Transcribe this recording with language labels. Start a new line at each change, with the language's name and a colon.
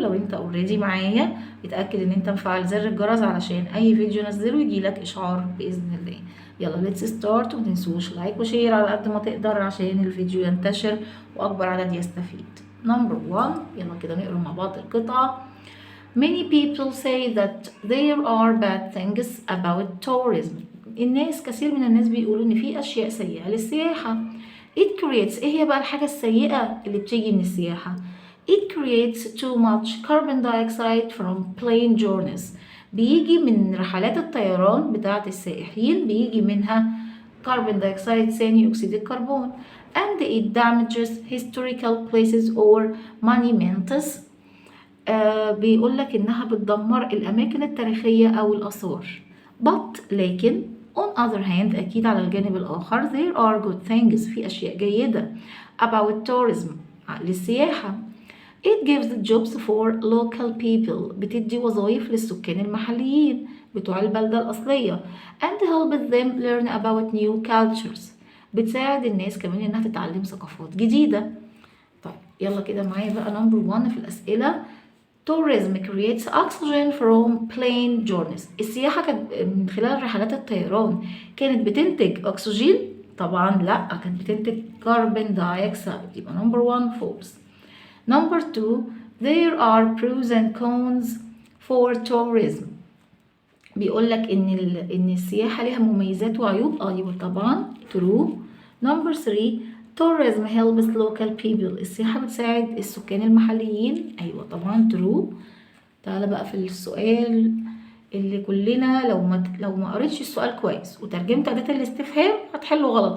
Arabic: لو انت اوريدي معايا اتأكد ان انت مفعل زر الجرس علشان اي فيديو نزله يجيلك اشعار باذن الله. يلا
English: let's start,
Arabic: ومتنسوش لايك وشير على قد ما تقدر عشان الفيديو ينتشر واكبر عدد يستفيد. نمبر 1، يلا كده نقرا مع بعض القطعة.
English: Many people say that there are bad things about tourism.
Arabic: كثير من الناس بيقولوا ان في اشياء سيئة للسياحة.
English: It creates،
Arabic: ايه هي بقى الحاجة السيئة اللي بتيجي من السياحة؟
English: It creates too much carbon dioxide from plane journeys.
Arabic: بيجي من رحلات الطيران بتاعة السائحين، بيجي منها كربون دايوكسيد ثاني أكسيد الكربون.
English: And it damages historical places or monuments.
Arabic: بيقول لك إنها بتدمر الأماكن التاريخية أو الآثار.
English: But
Arabic: لكن
English: on other hand،
Arabic: أكيد على الجانب الآخر
English: there are good things،
Arabic: في أشياء جيدة
English: about tourism
Arabic: للسياحة.
English: It gives jobs for local people،
Arabic: بتدي وظائف للسكان المحليين بتوع البلدة الأصلية.
English: And helps them learn about new cultures،
Arabic: بتساعد الناس كمان إنها تتعلم ثقافات جديدة. طيب يلا كده معايا بقى نمبر 1 في الأسئلة.
English: Tourism creates oxygen from plane journeys.
Arabic: السياحة كانت من خلال رحلات الطيران كانت بتنتج أكسجين؟ طبعا لا، كانت بتنتج كربون دايوكسيد. يبقى نمبر 1 false.
English: Number 2، there are pros and cons for tourism.
Arabic: بيقول لك ان السياحة لها مميزات وعيوب. يبقى طبعا true.
English: Number 3، tourism helps local people.
Arabic: السياحة بتساعد السكان المحليين. ايوه طبعا true. تعالى بقى في السؤال اللي كلنا لو ما قريتش السؤال كويس وترجمت أداة الاستفهام هتحله غلط.